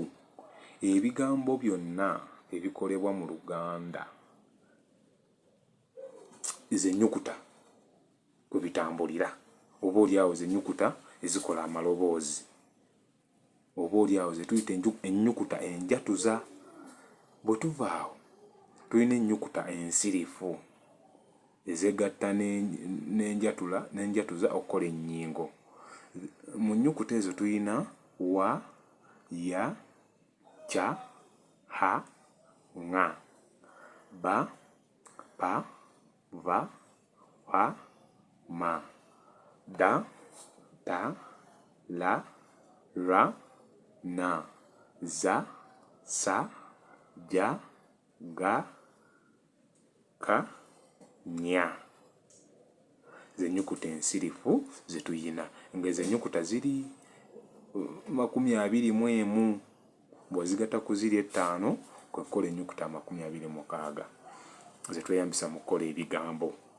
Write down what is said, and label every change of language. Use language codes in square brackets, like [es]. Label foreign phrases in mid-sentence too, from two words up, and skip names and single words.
[lg] Ebigambo byonna ebikolebwa mu Luganda z'ennyukuta kwe bitambulira, oba oliawo z'ennyukuta ezikola amaloboozi, oba oliawo ze tuyita ennyukuta enjatuza. Bwe tuva awo tulina ennyukuta ensirifu ezegatta n'enjatuza okukola ennyingo. Mu nnyukuta ezo tulina wa, ya, ca, ha, ŋa, ba, pa, va, wa, ma, da, ta, la, ra, na, za, sa, ja, ga, ka, nya. Z'ennyukuta ensirifu ze tuyina, ng'ezo ennyukuta ziri 21. Bw'ozigatta ku ziri 5 kwe kukola ennyukuta 26 ze tweyambisa mu kukola ebigambo.